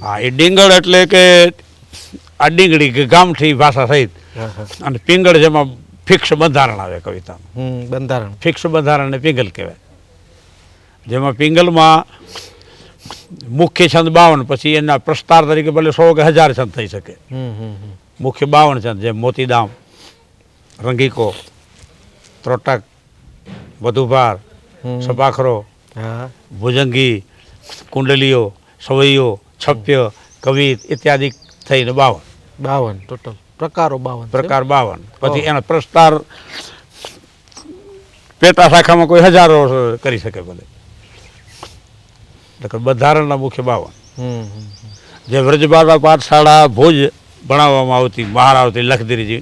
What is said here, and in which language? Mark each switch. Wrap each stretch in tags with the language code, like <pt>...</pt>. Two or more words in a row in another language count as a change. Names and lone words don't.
<gu>હા, એ ડીંગળ એટલે કે આ ડીંગડી કે ગામઠી ભાષા સહિત, અને પિંગળ જેમાં ફિક્સ બંધારણ આવે કવિતામાં. બંધારણ, ફિક્સ બંધારણ ને પિંગલ કહેવાય. જેમાં પિંગલમાં મુખ્ય છંદ 52, પછી એના પ્રસ્તાર તરીકે ભલે 100 કે 1000 છંદ થઈ શકે. મુખ્ય 52 છંદ, જેમ મોતીદામ रंगीको, त्रोटक, वधुभार, हम्म। सपाखरो, हाँ भुजंगी, कुंडलीओ, सवैयो, छप्य, कवित इत्यादि થઈને 52 52 ટોટલ પ્રકારો 52 પ્રકાર 52. પછી ઓહ. એના પ્રસ્તાર પેટા શાખામાં કોઈ હજારો કરી શકે ભલે. એટલે બંધારણના મુખ્ય 52. હમ જે વ્રજભાષા પાઠશાળા ભુજ ભણાવવામાં આવતી મહારાવતી લખધીરીજી</gu>